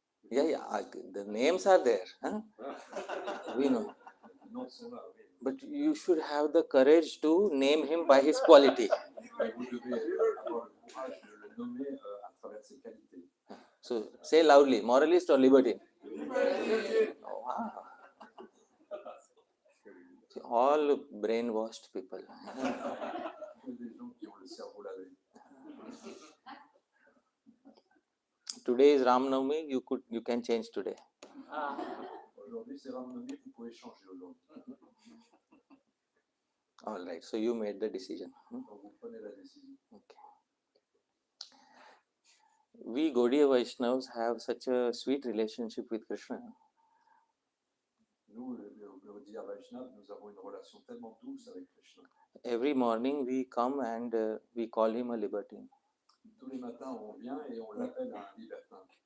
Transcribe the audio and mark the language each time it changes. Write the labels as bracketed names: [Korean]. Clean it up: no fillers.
[English] Yeah, the names are there. Huh? We know. But you should have the courage to name him by his quality. [French] Vous devez avoir le courage de le nommer à travers ses qualités. [English] So say loudly, moralist or libertine? Oh, wow. See, all brainwashed people. [French] Des gens qui ont le cerveau lavé. [English] Today is Ram Navami, you can change today. [French] Aujourd'hui, c'est Ram Navami, vous pouvez changer aujourd'hui. [English] All right, so you made the decision. [French] Donc vous prenez la décision. [English] Okay. We Gaudiya Vaishnavas have such a sweet relationship with Krishna. [French] Nous, le Gaudiya Vaishnava, nous avons une relation tellement douce avec Krishna. [English] Every morning we come and we call him a libertine. [French] Tous les matins, on vient et on l'appelle un libertin.